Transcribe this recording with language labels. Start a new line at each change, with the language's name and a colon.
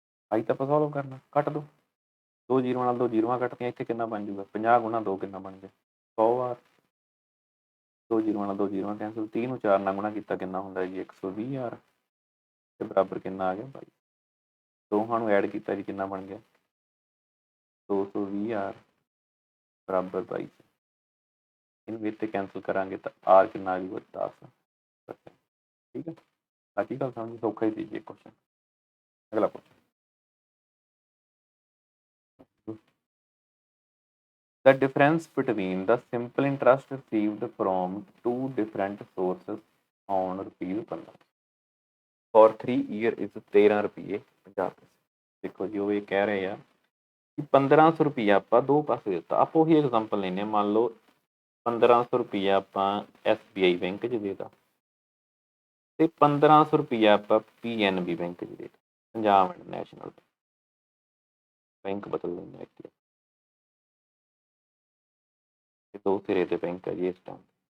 Punjabi: ਆਈ ਤਾਂ ਆਪਾਂ ਸੋਲਵ ਕਰਨਾ, ਕੱਟ ਦੋ, 2 ਜ਼ੀਰੋਆਂ ਨਾਲ 2 ਜ਼ੀਰੋਆਂ ਕੱਟਦੀਆਂ, ਇੱਥੇ ਕਿੰਨਾ ਬਣ ਜੂਗਾ 50 ਗੁਣਾ 2 ਕਿੰਨਾ ਬਣ ਗਿਆ 100 ਵਾਰ, 2 ਜ਼ੀਰੋਆਂ ਨਾਲ 2 ਜ਼ੀਰੋਆਂ ਕੈਂਸਲ, 30 ਨੂੰ 4 ਨਾਲ ਗੁਣਾ ਕੀਤਾ ਕਿੰਨਾ ਹੁੰਦਾ ਜੀ 120,000 ਤੇ ਬਰਾਬਰ ਕਿੰਨਾ ਆ ਗਿਆ 22। ਦੋਹਾਂ ਨੂੰ ਐਡ ਕੀਤਾ ਜੀ ਕਿੰਨਾ ਬਣ ਗਿਆ 220,000 ਬਰਾਬਰ 22। ਇਹਨੂੰ ਵਿੱਚ ਤੇ ਕੈਂਸਲ ਕਰਾਂਗੇ ਤਾਂ ਆਰ ਕਿੰਨਾ ਆ ਜੂਗਾ 10%। ਠੀਕ ਹੈ, ਬਾਕੀ ਗੱਲ ਸਮਝ ਸੌਖਾ ਹੀ ਸੀ ਜੀ ਕੁਐਸਚਨ। ਅਗਲਾ question,
English: the difference between the simple interest received from two different sources on rupees 15 for 3 year is 13
Punjabi: ਰੁਪਏ 50 ਪੈਸੇ। ਦੇਖੋ ਜੀ ਉਹ ਇਹ ਕਹਿ ਰਹੇ ਆ ਕਿ 1500 ਰੁਪਈਆ ਆਪਾਂ ਦੋ ਪਾਸੇ ਦਿੱਤਾ। ਆਪਾਂ ਉਹੀ ਐਗਜ਼ਾਮਪਲ ਲੈਂਦੇ ਹਾਂ, ਮੰਨ ਲਓ 1500 ਰੁਪਈਆ ਆਪਾਂ SBI ਬੈਂਕ 'ਚ ਦੇਤਾ ਤੇ 1500 ਰੁਪਈਆ ਆਪਾਂ PNB ਬੈਂਕ 'ਚ ਦੇਤਾ, ਪੰਜਾਬ ਐਂਡ ਨੈਸ਼ਨਲ ਬੈਂਕ ਬਦਲ ਲੈਂਦੇ ਇੱਥੇ, ਦੋ ਸਿਰੇ ਦੇ ਬੈਂਕ ਹੈ ਜੀ ਇਸ ਟਾਈਮ।